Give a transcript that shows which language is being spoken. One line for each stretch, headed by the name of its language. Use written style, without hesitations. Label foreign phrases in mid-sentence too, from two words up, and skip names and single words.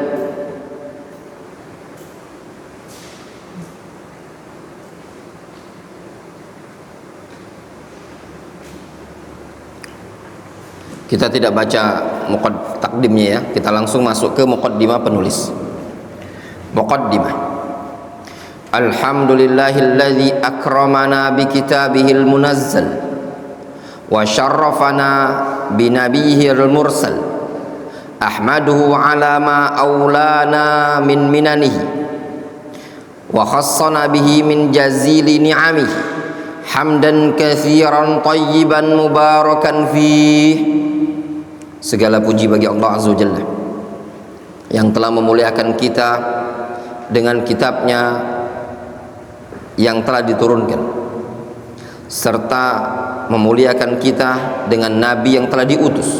Indonesian: Kita tidak baca takdimnya ya, kita langsung masuk ke muqaddimah penulis. Muqaddimah.
Arabic: الحمد لله الذي أكرمنا بكتابه المنزل وشرفنا بنبيه المرسل، أحمده على ما أولانا من مننه وخصنا به من جزيل نعمه حمدا كثيرا طيبا مباركا فيه.
Indonesian: Segala puji bagi Allah
Arabic: عز وجل
Indonesian: yang telah memuliakan kita dengan kitabnya yang telah diturunkan, serta memuliakan kita dengan nabi yang telah diutus.